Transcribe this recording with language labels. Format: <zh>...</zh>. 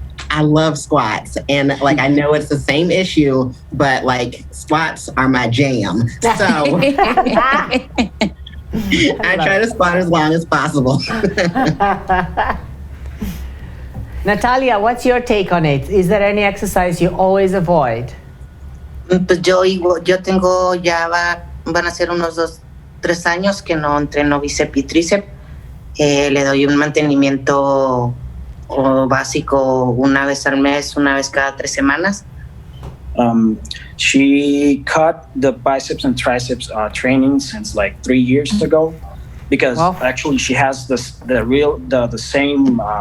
<en>I love squats, and like I know it's the same issue, but like squats are my jam. So I try to squat as long as possible. Natalia, what's your take on it? Is there any exercise you always avoid?</en> <es>Pues yo tengo van a ser unos 2-3 años que no entreno bíceps y tríceps. Le doy un mantenimiento básico una vez al mes, una vez cada 3 semanas.</es> <en>She cut the biceps and triceps training since like 3 years ago, because actually she has the same.</en>